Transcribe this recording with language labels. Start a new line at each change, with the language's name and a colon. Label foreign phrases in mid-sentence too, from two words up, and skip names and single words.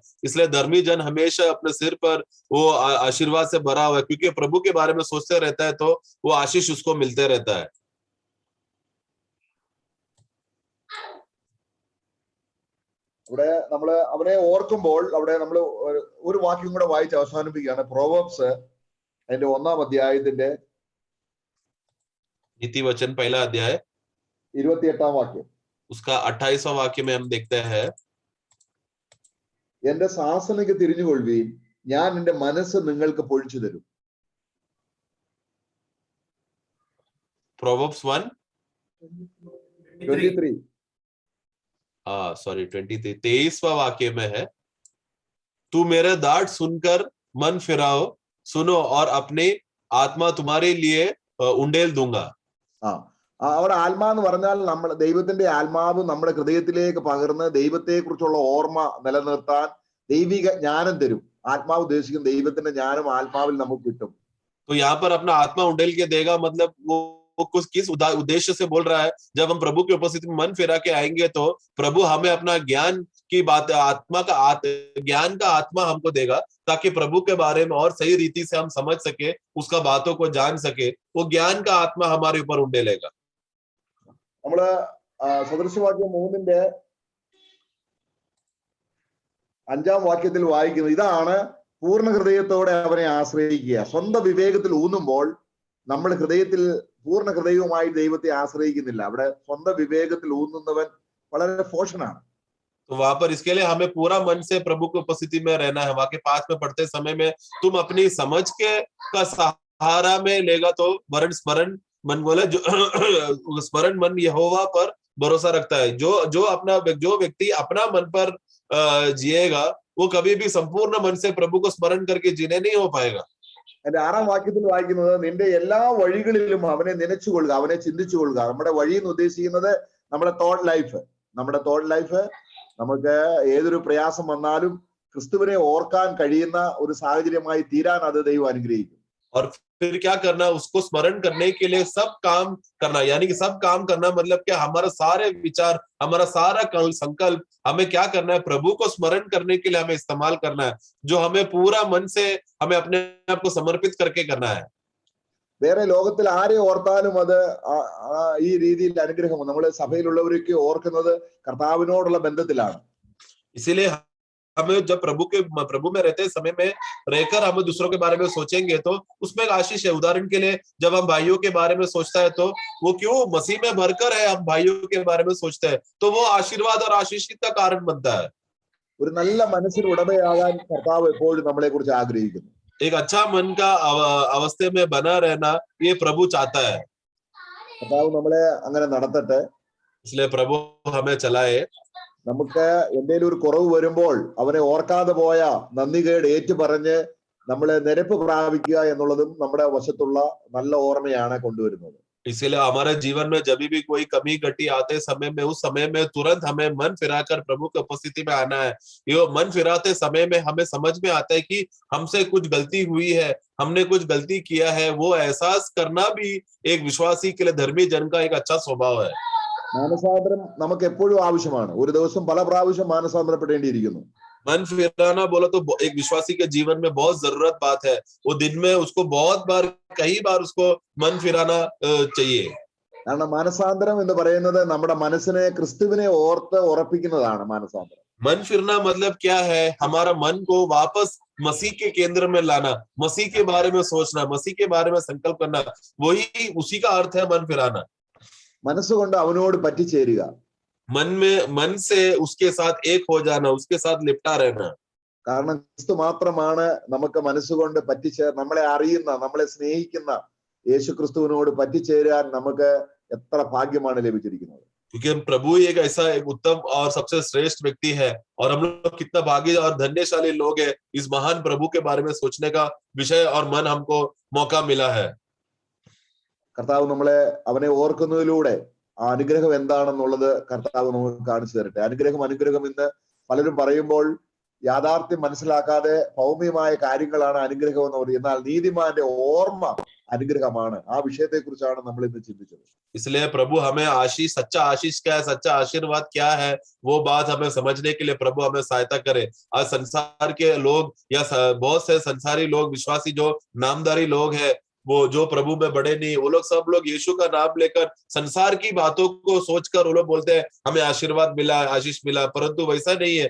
Hindi: इसलिए धर्मी जन हमेशा अपने सिर पर वो आशीर्वाद से भरा हुआ है, क्योंकि प्रभु के बारे में सोचते रहता है तो वो आशीष उसको मिलते रहता है।
Malayalam: അവിടെ നമ്മള് അവനെ ഓർക്കുമ്പോൾ അവിടെ നമ്മൾ ഒരു വാക്യം കൂടെ വായിച്ച് അവസാനിപ്പിക്കുകയാണ്. പ്രോവേർബ്സ് അതിന്റെ 1-ാം അധ്യായത്തിന്റെ
Hindi: नीति वचन 1 अध्याय
Malayalam: 28-ാം വാക്യം,
Hindi: उसका 28वां वाक्य में हम देखते हैं,
Malayalam: എന്റെ ശാസനയ്ക്ക് തിരിഞ്ഞുകൊള്ളുവീൻ, ഞാൻ എന്റെ മനസ്സ് നിങ്ങൾക്ക് പൊഴിച്ചു തരും. Proverbs 23
Hindi: 23वां वाक्य में है, तू मेरे डांट सुनकर मन फिराओ, सुनो और अपनी आत्मा तुम्हारे लिए उंडेल दूंगा।
Malayalam: അവിടെ ആത്മാ എന്ന് പറഞ്ഞാൽ നമ്മൾ ദൈവത്തിന്റെ ആത്മാവ് നമ്മുടെ ഹൃദയത്തിലേക്ക് പകർന്ന് ദൈവത്തെ കുറിച്ചുള്ള ഓർമ്മ നിലനിർത്താൻ ദൈവിക ജ്ഞാനം തരും. ആത്മാവ് ഉദ്ദേശിക്കുന്ന ദൈവത്തിന്റെ ജ്ഞാനം ആത്മാവിൽ നമുക്ക് കിട്ടും.
Hindi: तो यहाँ पर अपना आत्मा उंडेल के देगा, मतलब वो कुछ किस उद्देश्य से बोल रहा है, जब हम प्रभु की उपस्थिति में मन फिरा के आएंगे तो प्रभु हमें अपना ज्ञान की बात, आत्मा का ज्ञान का आत्मा हमको देगा, ताकि प्रभु के बारे में और सही रीति से हम समझ सके, उसका बातों को जान सके। वो ज्ञान का आत्मा हमारे ऊपर उंडेलेगा।
Malayalam: നമ്മള് സദൃശവാക്യം 3-ന്റെ 5-ാം വാക്യത്തിൽ വായിക്കുന്നത് ഇതാണ്: പൂർണ്ണ ഹൃദയത്തോടെ അവനെ ആശ്രയിക്കുക. സ്വന്തം വിവേകത്തിൽ ഊന്നുമ്പോൾ നമ്മൾ ഹൃദയത്തിൽ പൂർണ്ണ ഹൃദയവുമായി ദൈവത്തെ ആശ്രയിക്കുന്നില്ല. അവിടെ സ്വന്തം വിവേകത്തിൽ ഊന്നുന്നവൻ വളരെ ഫോഷനാണ്.
Hindi: तो वहां पर इसके लिए हमें पूरा मन से प्रभु की उपस्थिति में रहना है। वाक्य 5 में पढ़ते समय में, तुम अपनी समझ के का सहारा में लेगा तो वरण स्मरण मन बोले, जो स्मरण मन यहोवा पर भरोसा रखता है। जो व्यक्ति अपना मन पर जिएगा वो कभी भी संपूर्ण मन से प्रभु को स्मरण करके जीने नहीं हो पाएगा।
Malayalam: അതിന്റെ 6-ാം വാക്യത്തിൽ വായിക്കുന്നത്, നിന്റെ എല്ലാ വഴികളിലും അവനെ നനച്ചുകൊള്ളുക, അവനെ ചിന്തിച്ചുകൊള്ളുക. നമ്മുടെ വഴി എന്ന് ഉദ്ദേശിക്കുന്നത് നമ്മുടെ
English: thought life.
Malayalam: നമ്മുടെ
English: thought life
Malayalam: നമുക്ക് ഏതൊരു പ്രയാസം വന്നാലും ക്രിസ്തുവിനെ ഓർക്കാൻ കഴിയുന്ന ഒരു സാഹചര്യമായി തീരാൻ അത് ദൈവം അനുഗ്രഹിക്കും.
Hindi: और फिर क्या करना, उसको स्मरण करने के लिए सब काम करना, यानी कि सब काम करना मतलब क्या, हमारा सारे विचार, हमारा सारा संकल्प हमें क्या करना है, प्रभु को स्मरण करने के लिए हमें इस्तेमाल करना है, जो हमें पूरा मन से हमें अपने आप को समर्पित करके करना है।
Malayalam: വേറെ ലോകത്തിൽ ആരെ ഓർത്താലും അത് ഈ രീതിയിൽ അനുഗ്രഹം നമ്മൾ സഭയിലുള്ളവരൊക്കെ ഓർക്കുന്നത് കർത്താവിനോടുള്ള ബന്ധത്തിലാണ്.
Hindi: इसीलिए हमें जब प्रभु में रहते समय में रहकर हम दूसरों के बारे में सोचेंगे तो उसमें एक आशीष है। उदाहरण के लिए जब हम भाइयों के बारे में सोचता है तो वो क्यों मसीह में भरकर है, हम भाइयों के बारे में सोचते हैं तो वो आशीर्वाद और आशीष का कारण बनता है।
Malayalam: ഒരു നല്ല മനസ്സിന് ഉടമയാകാൻ കർത്താവ് എപ്പോഴും നമ്മളെ കുറിച്ച് ആഗ്രഹിക്കുന്നു.
Hindi: एक अच्छा मन का अवस्थे में बना रहना ये प्रभु चाहता है।
Malayalam: കർത്താവ് നമ്മളെ അങ്ങനെ നടത്തട്ടെ.
Hindi: इसलिए प्रभु हमें चलाए।
Malayalam: നമുക്ക് എന്തെങ്കിലും ഒരു കുറവ് വരുമ്പോൾ അവനെ ഓർക്കാതെ പോയ നന്ദികേട് ഏറ്റുപറഞ്ഞ് നമ്മളെ നിരപ്പ് പ്രാപിക്കുക എന്നുള്ളതും നമ്മുടെ വശത്തുള്ള നല്ല ഓർമ്മയാണ് കൊണ്ടുവരുന്നത്.
Hindi: इसीलिए हमारे जीवन में जब भी कोई कमी घटी आते समय में उस समय में तुरंत हमें मन फिराकर प्रभु की उपस्थिति में आना है। ये मन फिराते समय में हमें समझ में आता है कि हमसे कुछ गलती हुई है, हमने कुछ गलती किया है, वो एहसास करना भी एक विश्वासी के लिए धर्मी जन का एक अच्छा स्वभाव है।
Malayalam: മാനസാന്തരം നമുക്ക് എപ്പോഴും ആവശ്യമാണ്. ഒരു ദിവസം പല പ്രാവശ്യം മാനസാന്തരപ്പെടേണ്ടിയിരിക്കുന്നു.
Hindi: मन फिराना बोलो तो एक विश्वासी के जीवन में बहुत जरूरत बात है। वो दिन में उसको बहुत बार कई बार उसको मन फिराना चाहिए।
Malayalam: കാരണം മാനസാന്തരം എന്ന് പറയുന്നത് നമ്മുടെ മനസ്സിനെ ക്രിസ്തുവിനെ ഓർത്ത് ഉറപ്പിക്കുന്നതാണ് മാനസാന്തരം.
Hindi: मन फिरना मतलब क्या है? हमारा मन को वापस मसीह के केंद्र में लाना, मसीह के बारे में सोचना, मसीह के बारे में संकल्प करना, वही उसी का अर्थ है मन फिराना।
Malayalam: മനസ്സുകൊണ്ട് അവനോട് പറ്റിച്ചേരുക.
Hindi: मन से उसके साथ एक हो जाना, उसके साथ लिपटा रहना।
Malayalam: കാരണം ക്രിസ്തു മാത്രമാണ് നമുക്ക് മനസ്സുകൊണ്ട് നമ്മളെ അറിയുന്ന, നമ്മളെ സ്നേഹിക്കുന്ന യേശു ക്രിസ്തുവിനോട് പറ്റിച്ചേരാൻ നമുക്ക് എത്ര ഭാഗ്യമാണ് ലഭിച്ചിരിക്കുന്നത്.
Hindi: क्योंकि हम प्रभु ही एक ऐसा एक उत्तम और सबसे श्रेष्ठ व्यक्ति है और हम लोग कितना भाग्य और धन्यशाली लोग हैं, इस महान प्रभु के बारे में सोचने का विषय और मन हमको मौका मिला है।
Malayalam: കർത്താവ് നമ്മളെ അവനെ ഓർക്കുന്നതിലൂടെ ആ അനുഗ്രഹം എന്താണെന്നുള്ളത് കർത്താവ് നമുക്ക് കാണിച്ചു തരട്ടെ. അനുഗ്രഹം ഇന്ന് പലരും പറയുമ്പോൾ യാഥാർത്ഥ്യം മനസ്സിലാക്കാതെ ഭൗമ്യമായ കാര്യങ്ങളാണ് അനുഗ്രഹം എന്ന് പറയുന്നത്. എന്നാൽ നീതിമാന്റെ ഓർമ്മ അനുഗ്രഹമാണ്. ആ വിഷയത്തെ കുറിച്ചാണ് നമ്മൾ ഇന്ന് ചിന്തിച്ചത്.
Hindi: इसलिए प्रभु हमें आशीष, सच्चा आशीष क्या है, सच्चा आशीर्वाद क्या है, वो बात हमें समझने के लिए प्रभु हमें सहायता करे। आज संसार के लोग या बहुत से संसारी लोग, विश्वासी जो नामधारी लोग हैं, वो जो प्रभु में बड़े नहीं, वो लोग सब लोग यीशु का नाम लेकर संसार की बातों को सोचकर वो लोग बोलते हैं हमें आशीर्वाद मिला, आशीष मिला, परंतु वैसा नहीं है।